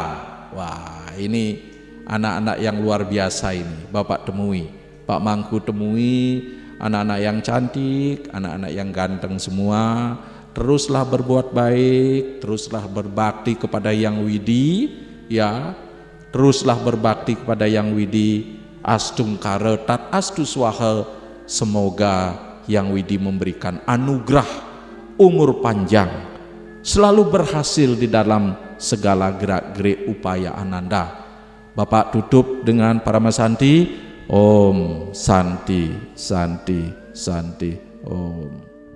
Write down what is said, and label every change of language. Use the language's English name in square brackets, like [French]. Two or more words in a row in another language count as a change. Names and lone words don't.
[Indonesian] Wah, ini anak-anak yang luar biasa ini. Bapak temui, Pak Mangku temui, anak-anak yang cantik, anak-anak yang ganteng semua. Teruslah berbuat baik, teruslah berbakti kepada Hyang Widi, ya. Teruslah berbakti kepada Hyang Widi. [Sanskrit] Astung karetat astu swaha. [Indonesian] Semoga Hyang Widi memberikan anugerah umur panjang, selalu berhasil di dalam segala gerak-gerik upaya Ananda. Bapak tutup dengan Paramasanti. [Sanskrit] Om Santi Santi Santi Om.